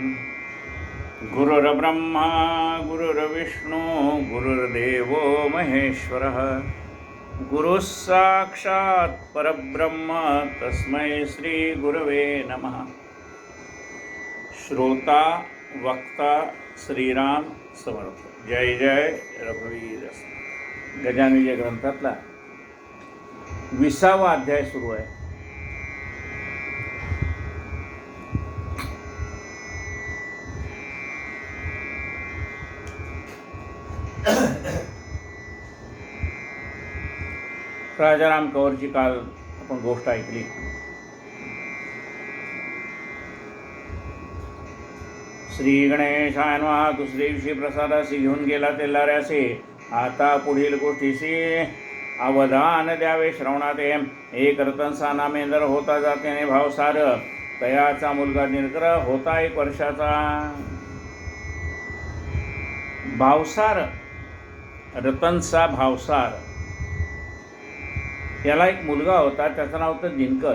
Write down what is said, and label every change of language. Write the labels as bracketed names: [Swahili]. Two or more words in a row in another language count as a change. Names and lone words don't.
[Sanskrit] गुरुर्ब्रह्मा गुरुर्विष्णु गुरुर्देवो महेश्वरः गुरुः साक्षात् परब्रह्म तस्मै श्री गुरवे नमः। [Marathi] श्रोता वक्ता श्रीराम समर्थ। जय जय रघुवीर। गजानन विजय ग्रंथातला 20वा अध्याय सुरू आहे। राजाराम कंवरची काल आपण गोष्ट ऐकली। [Sanskrit] श्री गणेशाय नमः। [Marathi] दुसऱ्या दिवशी प्रसादासी घेऊन गेला तेलाऱ्यासे। आता पुढील गोष्टीशी अवधान द्यावे श्रवणात येम। एक रतनसा नामेंदर होता जात्याने भावसार, तयाचा मुलगा दिनकर होता 1 वर्षाचा। भावसार रतनसा भावसार याला एक मुलगा होता, त्याचं नाव होतं दिनकर।